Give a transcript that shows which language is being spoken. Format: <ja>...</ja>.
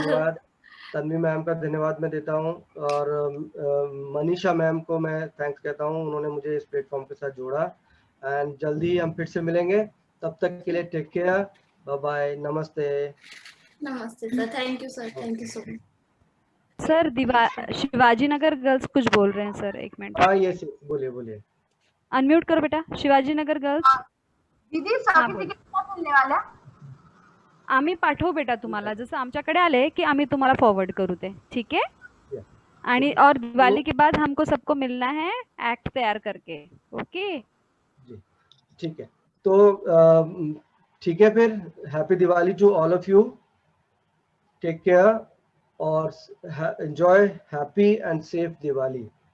<hi>धन्यवाद तन्वी मैम का धन्यवाद मैं देता हूँ, और मनीषा मैम को मैं थैंक्स कहता हूँ, उन्होंने मुझे इस प्लेटफॉर्म के साथ जोड़ा। एंड जल्दी हम फिर से मिलेंगे, तब तक के लिए टेक केयर, बाय बाय, नमस्ते। नमस्ते sir, thank you sir, thank you so much. Sir Shivaji Nagar girls कुछ बोल रहे हैं सर, एक मिनट। हाँ ये बोलिए बोलिए। अनम्यूट करो बेटा। शिवाजी नगर गर्ल्स।</hi> <mr>दीदी सर्टिफिकेट कधी मिळने वाला? आम्ही पाठवू बेटा तुम्हाला, जसं आमच्याकडे आले की आम्ही तुम्हाला फॉरवर्ड करू ते, ठीक है?</mr> <hi>आणि और दिवाली के बाद हमको सबको मिलना है एक्ट तैयार करके। ओके जी ठीक है, तो ठीक है फिर,</hi> <en>happy Diwali to all of you,</en> <hi>take care और enjoy happy and safe Diwali.</hi>